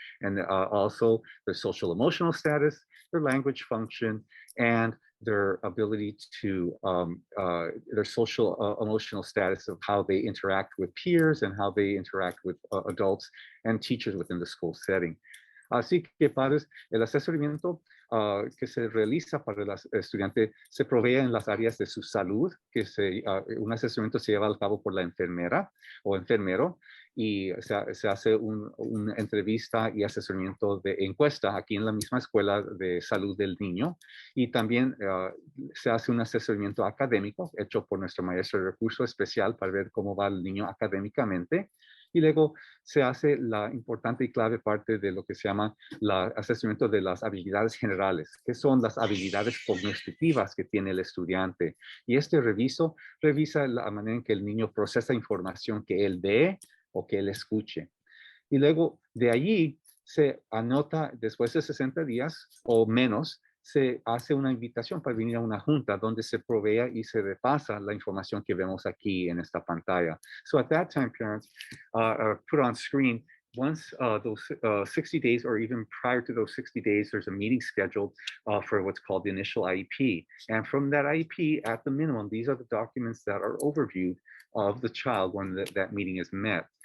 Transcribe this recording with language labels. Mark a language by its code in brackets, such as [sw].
[en] And also their social emotional status, their language function, and their ability to, their social emotional status of how they interact with peers and how they interact with adults and teachers within the school setting. [es] Así que, padres, el asesoramiento que se realiza para el estudiante se provee en las áreas de su salud, que un asesoramiento se lleva a cabo por la enfermera o enfermero, y se hace una entrevista y asesoramiento de encuesta aquí en la misma escuela de salud del niño. Y también se hace un asesoramiento académico hecho por nuestra maestra de recurso especial para ver cómo va el niño académicamente. Y luego se hace la importante y clave parte de lo que se llama el asesoramiento de las habilidades generales, que son las habilidades cognitivas que tiene el estudiante. Y este revisa la manera en que el niño procesa información que él ve o que él escuche. Y luego de allí se anota, después de 60 días o menos, se hace una invitación para venir a una junta donde se provea y se repasa la información que vemos aquí en esta pantalla. [en] So at that time, parents are put on screen once those 60 days or even prior to those 60 days, there's a meeting scheduled for what's called the initial IEP. And from that IEP, at the minimum, these are the documents that are overviewed of the child when that meeting is met.